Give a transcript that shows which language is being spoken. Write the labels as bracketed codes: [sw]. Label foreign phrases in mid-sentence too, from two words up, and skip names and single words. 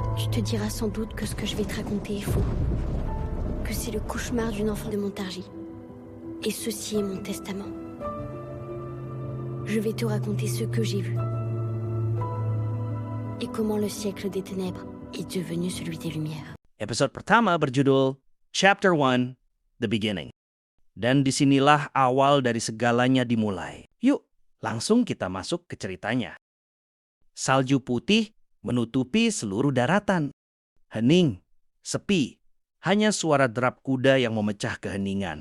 [fr] te diras sans doute que ce que je vais te raconter est faux. Que c'est le cauchemar d'une enfant de Montargis. Et ceci est mon testament. Je vais te raconter ce que j'ai vu. Et comment le siècle des ténèbres est devenu celui des lumières. [id] Episode pertama berjudul Chapter 1, The Beginning. Dan disinilah awal dari segalanya dimulai. Yuk, langsung kita masuk ke ceritanya. Salju putih menutupi seluruh daratan. Hening, sepi, hanya suara derap kuda yang memecah keheningan.